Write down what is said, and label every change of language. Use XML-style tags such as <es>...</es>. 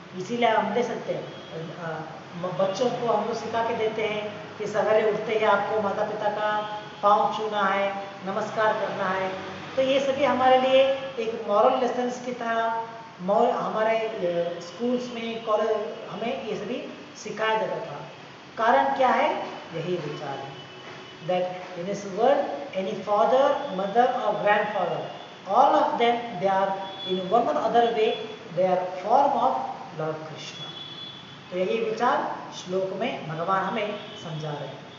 <hi>इसीलिए हम देख सकते हैं बच्चों को हम लोग सिखा के देते हैं कि सवेरे उठते ही आपको माता पिता का पाँव छूना है, नमस्कार करना है। तो ये सभी हमारे लिए एक मॉरल लेसन्स की तरह हमारे स्कूल्स में, कॉलेज हमें ये सभी सिखाया जाता था। कारण क्या है? यही विचार है</hi> <en>that in this world any father, mother or grandfather, all of them they are in one or other way they are form of Lord Krishna।</en> <hi>तो यही विचार श्लोक में भगवान हमें समझा रहे हैं।</hi>